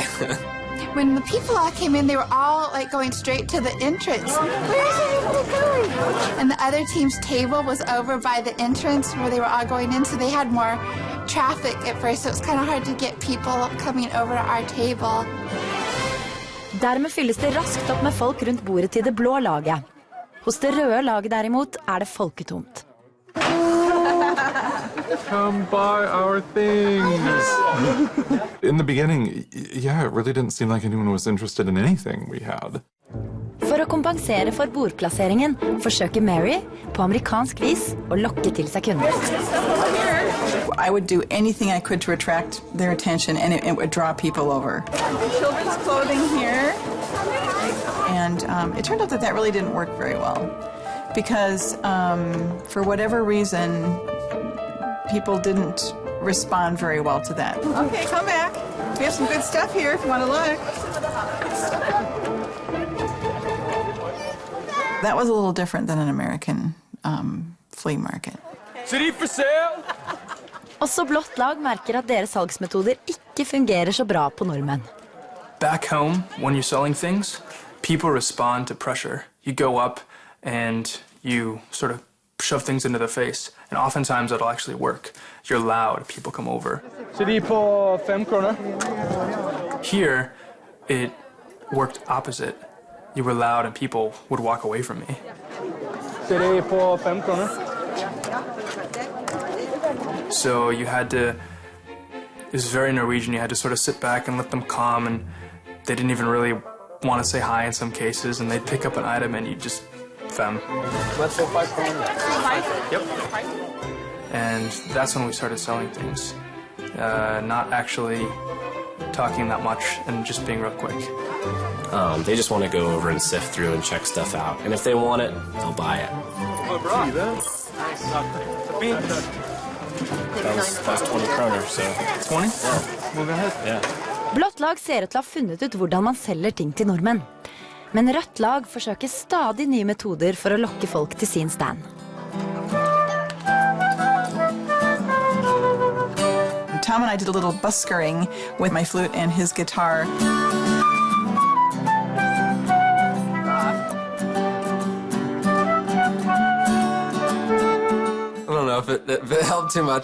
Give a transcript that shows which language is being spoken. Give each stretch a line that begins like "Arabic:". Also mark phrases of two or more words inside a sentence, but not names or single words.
English: When the people all came in, they were all going straight to the entrance. Where's everybody going? And the other team's table was over by the entrance where they were all going in, so they had more traffic at first, so it was kind of hard to get people coming over to our table.
Norwegian: Dermed fylles det raskt opp med folk rundt bordet til det blå laget. Hos det røde laget derimot er det folketomt.
English: Come buy our things. In the beginning, yeah, it really didn't seem like anyone was interested in anything we had.
Norwegian: For å kompensere for bordplasseringen forsøker Mary på amerikansk vis å lokke til seg kunder.
English: I would do anything I could to attract their attention, and it would draw people over. Children's clothing here, and it turned out that really didn't work very well because for whatever reason, people didn't respond very well to that. Okay, come back. We have some good stuff here if you want to look. That was a little different than an American flea market. City for sale?
Norwegian: Også blått lag merker at deres salgsmetoder ikke fungerer så bra på nordmenn.
English: Back home, when you're selling things, people respond to pressure. You go up and you sort of shove things into their face. And oftentimes it'll actually work. You're loud, people come over.
Norwegian: Så de på 5 kroner?
English: Here, it worked opposite. You were loud and people would walk away from me.
Norwegian: Så de på 5 kroner?
English: So you had to, it was very Norwegian, you had to sort of sit back and let them calm, and they didn't even really want to say hi in some cases, and they'd pick up an item and you just, fem. Let's go 5 kroner. 5? Yep. And that's when we started selling things. Not actually talking that much and just being real quick. They just want to go over and sift through and check stuff out. And if they want it, they'll buy it. That was 20 kroner, so... 20? Yeah. Move ahead. Yeah.
Norwegian: Blått lag ser ut til å ha funnet ut hvordan man selger ting til nordmenn. Men rødt lag forsøker stadig nye metoder for å lokke folk til sin stand.
English: Tom and I did a little buskering with my flute and his guitar. I don't know if it helped too much.